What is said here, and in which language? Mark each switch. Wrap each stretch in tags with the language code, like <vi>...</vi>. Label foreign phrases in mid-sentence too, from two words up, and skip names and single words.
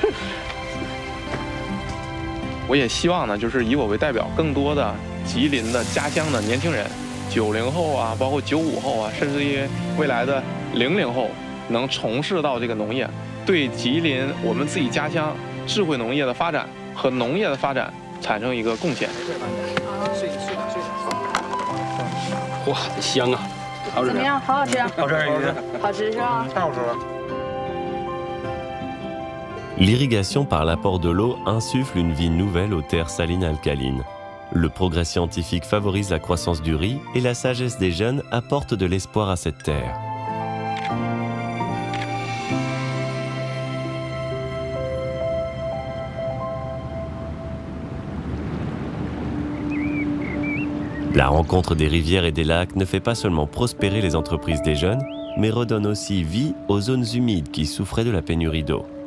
<zh>我也希望呢，就是以我为代表，更多的吉林的家乡的年轻人，90后啊，包括95后啊，甚至于未来的00后，能从事到这个农业，对吉林我们自己家乡智慧农业的发展和农业的发展产生一个贡献。哇，香啊！怎么样？好好吃啊！好吃鱼，好吃是吧？太好吃了。</zh> <fr>L'irrigation par l'apport de l'eau insuffle une vie nouvelle aux terres salines alcalines. Le progrès scientifique favorise la croissance du riz et la sagesse des jeunes apporte de l'espoir à cette terre. La rencontre des rivières et des lacs ne fait pas seulement prospérer les entreprises des jeunes, mais redonne aussi vie aux zones humides qui souffraient de la pénurie d'eau.</fr>